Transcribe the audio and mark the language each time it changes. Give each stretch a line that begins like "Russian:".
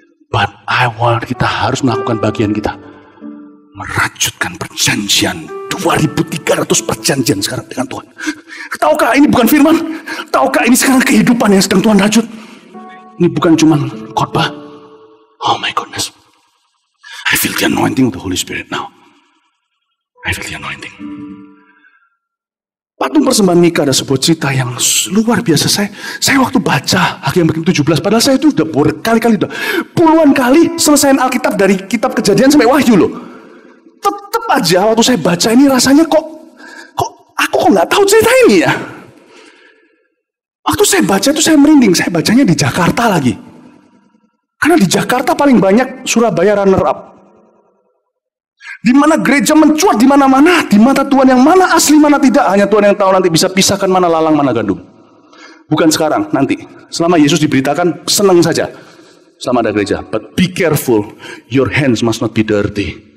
English: But I want
Indonesian: kita harus melakukan bagian kita. Merajutkan perjanjian. 2300 perjanjian sekarang dengan Tuhan. Tahukah ini bukan firman? Tahukah ini sekarang kehidupan yang sedang Tuhan rajut? Ini bukan cuma khotbah.
English: Oh my goodness. I feel the anointing of the Holy Spirit now. I feel the anointing.
Indonesian: Patung persembahan Mika ada sebuah cerita yang luar biasa. Saya waktu baca Hakim 17, padahal saya itu udah berkali-kali, puluhan kali selesaiin Alkitab dari kitab Kejadian sampai Wahyu loh. Tetap aja waktu saya baca ini rasanya kok aku nggak tahu cerita ini ya. Waktu saya baca itu saya merinding. Saya bacanya di Jakarta lagi. Karena di Jakarta paling banyak Surabaya runner up. Di mana gereja mencuat di mana-mana, di mata Tuhan yang mana asli mana tidak, hanya Tuhan yang tahu nanti bisa pisahkan mana lalang mana gandum. Bukan sekarang, nanti. Selama Yesus diberitakan, senang saja. Selama ada gereja.
English: But be careful, your hands must not be dirty.